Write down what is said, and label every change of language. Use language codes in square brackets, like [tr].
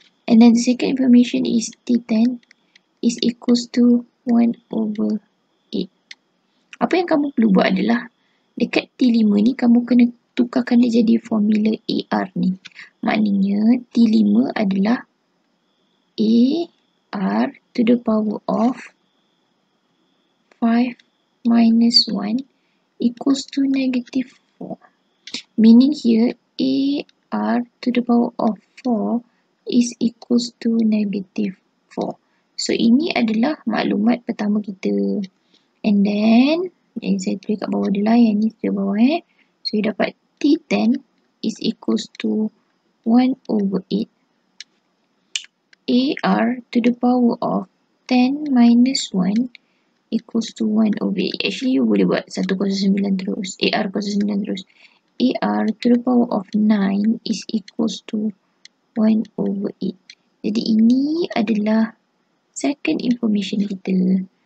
[en] And then the second information is T10 is equals to 1/8. [ms] Apa yang kamu perlu buat adalah, dekat T5 ni kamu kena tukarkan dia jadi formula AR ni. Maknanya [en] T5 [ms] adalah [en] AR to the power of 5 minus 1 equals to -4. Meaning here AR to the power of 4 is equals to -4. [ms] So, ini adalah maklumat pertama kita. [en] And then, [ms] yang saya tulis kat bawah dulu lah, yang ni di bawah [en] So, you [ms] dapat T10 [en] is equals to 1/8 [ms] AR to the power of 10 minus 1 equals to 1/8. [en] Actually, you [ms] boleh buat 1/9 terus. AR /9 terus. [en] AR to the power of 9 is equals to 1/8. [ms] Jadi, ini adalah [en] second information [ms] kita.